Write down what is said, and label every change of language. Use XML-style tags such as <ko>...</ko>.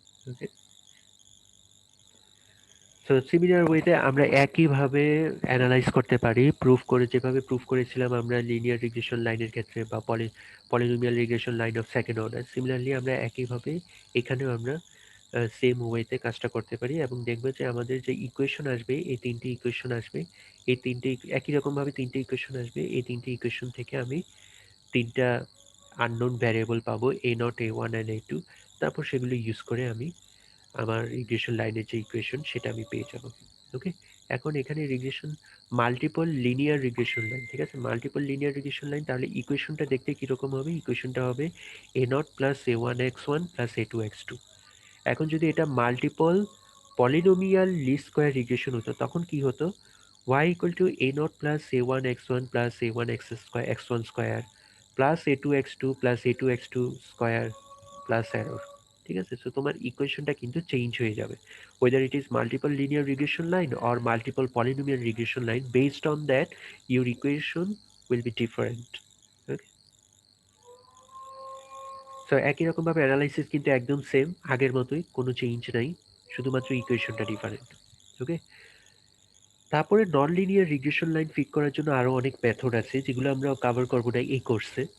<bn>ওকে, so similar ওয়েতে আমরা একইভাবে অ্যানালাইজ করতে পারি, প্রুফ করে যেভাবে প্রুফ করেছিলাম আমরা লিনিয়ার রিগ্রেশন লাইনের ক্ষেত্রে বা polynomial regression line of second order, similarly আমরা একইভাবে এখানেও আমরা সেম ওয়েতে কাজটা করতে পারি এবং দেখবে যে আমাদের যে ইকুয়েশন আসবে, এই তিনটে ইকুয়েশন আসবে, এই তিনটে একই রকমভাবে তিনটে ইকুয়েশন আসবে, এই তিনটে ইকুয়েশন থেকে আমি তিনটা আননোন ভ্যারিয়েবল পাবো, a0, a1 অ্যান্ড a2। তারপর সেগুলো ইউজ করে আমি আমার রিগ্রেশন লাইনের যে ইকুয়েশন সেটা আমি পেয়ে যাব। ওকে, এখন এখানে regression multiple linear regression line. ঠিক আছে, মাল্টিপল লিনিয়ার রিগ্রেশন লাইন, তাহলে ইকুয়েশনটা দেখতে কিরকম হবে? ইকুয়েশনটা হবে a0 plus a1 x1 plus a2 x2। এখন যদি এটা multiple polynomial list square regression হতো তখন কি হতো? y equal to a0 plus a1 x1 plus a1 x1 square plus a2 x2 plus a2 x2 square plus error. ঠিক আছে, so তোমার ইকুয়েশনটা কিন্তু চেঞ্জ হয়ে যাবে,</bn> <en>whether it is multiple linear regression line or multiple polynomial regression line. Based on that your equation will be different.</en> <bn>Okay, so একই রকম ভাবে analysis কিন্তু একদম সেম আগের মতোই, কোনো চেঞ্জ নাই, শুধুমাত্র ইকুয়েশনটা ডিফারেন্ট। ওকে, তারপরে non linear regression line fit করার জন্য আরো অনেক মেথড আছে যেগুলো আমরা কভার করবো না এই কোর্সে।</bn>